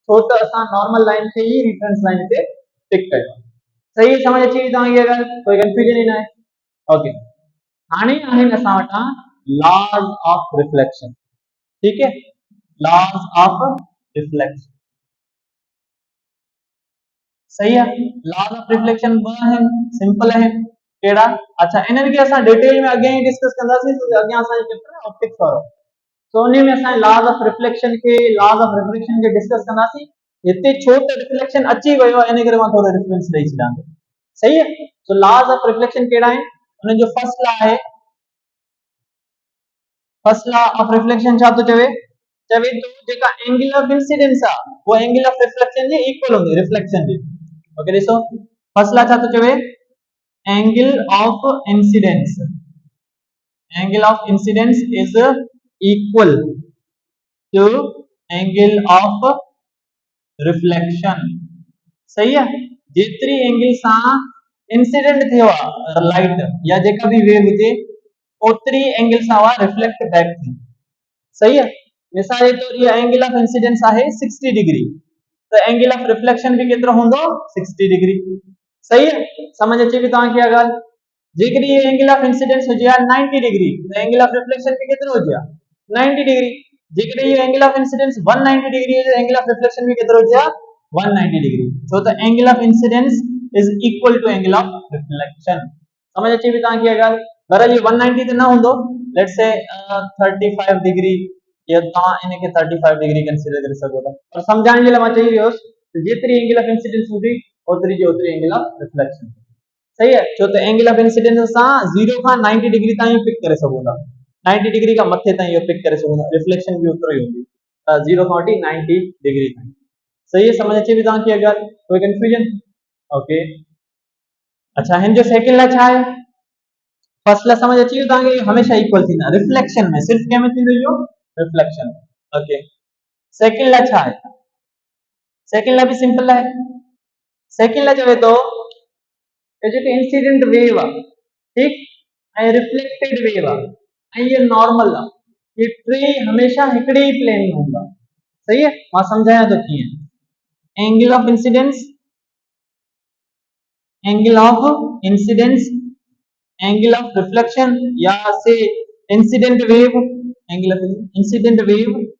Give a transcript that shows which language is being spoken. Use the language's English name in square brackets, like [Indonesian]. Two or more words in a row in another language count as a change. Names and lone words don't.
[Sindhi] छो त असां [English] normal line [Sindhi] खे ही [English] reference line [Sindhi] ते टिक कयो। सही समझ अची वई तव्हांखे? अगर कोई कंफ्यूजन ही न आहे। ओके, हाणे आहिनि असां वटां [English] laws of reflection. [Hindi] ठीक है, [English] laws of reflection. [Hindi] सही है, [English] laws of reflection [Sindhi] ब है, सिंपल है केड़ा। अच्छा, इन्हनि खे असां डिटेल में अॻियां ही डिस्कस कंदासीं, छो अॻियां असांजो चैप्टर है ऑप्टिक्स वारो। तो उन्हीं में असां [English] laws of reflection [Sindhi] के, [English] laws of reflection [Sindhi] के डिस्कस कंदासीं। हिते छो त रिफ्लेक्शन अची वियो आहे, इन करे मां थोरो रेफरेंस ॾेई छॾां थो। [Hindi] सही है, [Sindhi] तो [English] laws of reflection [Sindhi] केड़ा आहिनि? उन्हनि जो [English] first law [Sindhi] है, [English] first law of reflection [Sindhi] छा थो चवे? चवे तो जेका [English] angle of incidence [Sindhi] आहे वो [English] angle of reflection [Sindhi] जे इक्वल हूंदी, रिफ्लेक्शन जे। ओके, ॾिसो [English] first law [Sindhi] छा थो चवे? [English] angle of incidence, angle of incidence is equal to angle of reflection. [Hindi] सही है, [Sindhi] जेतरी एंगल सा इंसिडेंट थियो आहे लाइट या जेका भी वेव हुजे, ओतरी एंगल सा वा [English] reflect back [Sindhi] थी। [Hindi] सही है, [Sindhi] मिसाल जे तौर ये [English] angle of incidence [Sindhi] आहे 60 डिग्री, तो [English] angle of reflection [Sindhi] भी केतिरो हूंदो? 60 डिग्री। [Hindi] सही है, [Sindhi] समझ अचे थी तव्हांखे? अगर जेकॾहिं ये [English] angle of incidence [Sindhi] हुजे 90 डिग्री, तो [English] angle of reflection [Sindhi] भी केतिरो हुजे? 90 डिग्री। जेकॾहिं ये [English] angle of incidence [Sindhi] 190 डिग्री है, तो [English] angle of reflection [Sindhi] भी केतिरो हुजे? 190 डिग्री। छो त [English] angle of incidence is equal to angle of reflection. [Sindhi] समझ अचे थी तव्हांखे? अगर ये 190 तो ना हूंदो, [English] let's say [Sindhi] 35 डिग्री, या तव्हां इनके 35 डिग्री कंसीडर करे सघो था, पर सम्झाइण जे लाइ मां चई रहियोसि जेतिरी [English] angle of incidence [Sindhi] हूंदी ओतिरी जी ओतिरी [English] angle of reflection. [Hindi] सही है, [Sindhi] छो त एंगल ऑफ इंसिडेंस असां 0 खां 90 डिग्री ताईं पिक करे सघूं था, 90 डिग्री खां मथे ताईं इहो पिक करे सघूं था, रिफ्लेक्शन भी ओतिरो ही हूंदी 0 खां वठी 90 डिग्री ताईं। [Hindi] सही है, [Sindhi] समझ अचे थी तव्हांखे? अगर कोई कंफ्यूजन? ओके, अच्छा, हिन जो सेकंड लॉ छा आहे? [English] first law [Sindhi] समझ अची वियो तव्हांखे? हमेशा इक्वल थींदा रिफ्लेक्शन में, सिर्फ कंहिं में थींदो इहो? रिफ्लेक्शन। ओके, [English] second law [Sindhi] छा आहे? [English] second law [Sindhi] भी सिंपल है। [English] second law [Sindhi] चवे तो जेके [English] incident wave [Sindhi] आहे, ठीक, ऐं [English] reflected wave [Sindhi] आहे, ऐं ये नॉर्मल आहे, ये टे हमेशा हिकड़े ही प्लेन में हूंदा। [Hindi] सही है, [Sindhi] मां समझाया तो कीअं। [English] angle of incidence, angle of incidence, angle of reflection, या से incident wave, angle of incident wave,